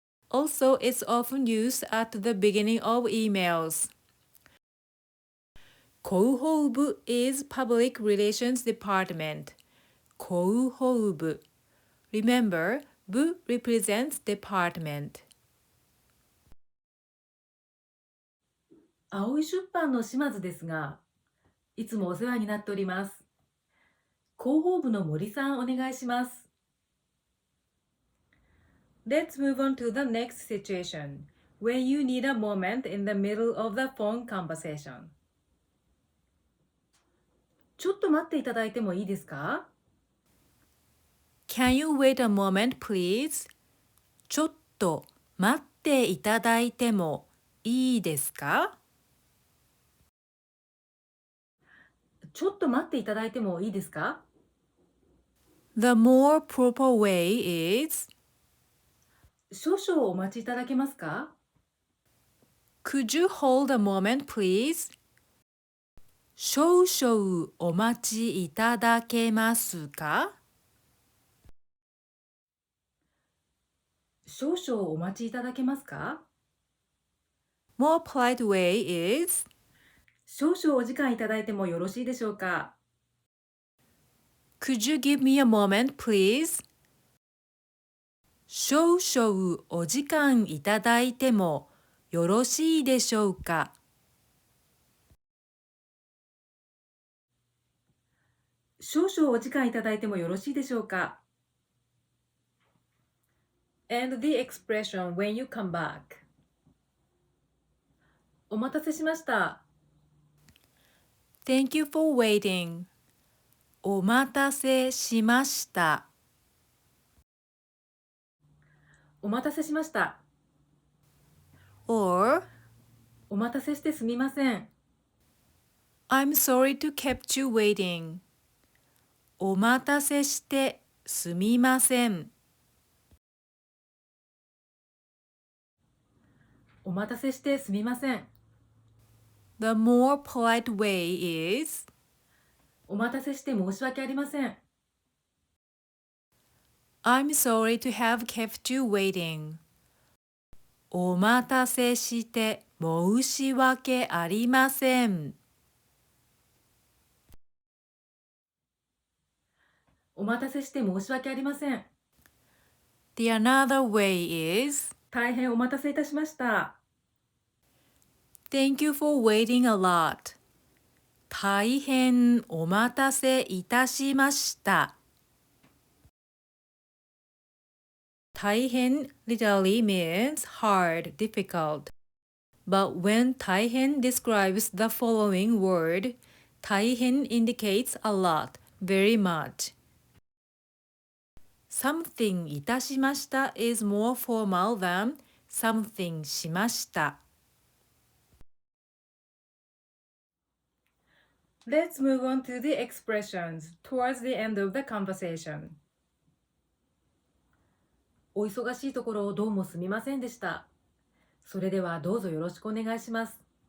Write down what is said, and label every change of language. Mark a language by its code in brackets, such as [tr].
[en] Also, it's often used at the beginning of emails. 広報部 is Public Relations Department. 広報部 Remember, 部 represents department. [ja] 青い出版の島津ですが、いつもお世話になっております。広報部の森さんお願いします。 [en] Let's move on to the next situation, when you need a moment in the middle of the phone conversation. [ja] ちょっと待っていただいてもいいですか？ [en] Can you wait a moment, please? [ja] ちょっと待っていただいてもいいですか？ちょっと待っていただいてもいいですか？ [en] The more proper way is, [ja] 少々お待ちいただけますか？ [en] Could you hold a moment, please? [ja] 少々お待ちいただけますか？少々お待ちいただけますか？ [en] More polite way is, [ja] 少々お時間いただいてもよろしいでしょうか？ [en] Could you give me a moment, please? [ja] 少々お時間いただいてもよろしいでしょうか？少々お時間いただいてもよろしいでしょうか？ [en] And the expression when you come back. [ja] お待たせしました。 [en] Thank you for waiting. [ja] お待たせしました。お待たせしました。 [en] or [ja] お待たせしてすみません。 [en] I'm sorry to kept you waiting. [ja] お待たせしてすみません。お待たせしてすみません。 [en] The more polite way is, [ja] お待たせして申し訳ありません。 [en] I'm sorry to have kept you waiting. [ja] お待たせして申し訳ありません。お待たせして申し訳ありません。 [en] The another way is, [ja] 大変お待たせいたしました。 [en] Thank you for waiting a lot. [ja] 大変お待たせいたしました。 [en] 大変 literally means hard, difficult. But when 大変 describes the following word, 大変 indicates a lot, very much. Something いたしました is more formal than something しました。 Let's move on to the expressions towards the end of the conversation. [ja] お忙しいところどうもすみませんでした。それではどうぞよろしくお願いします。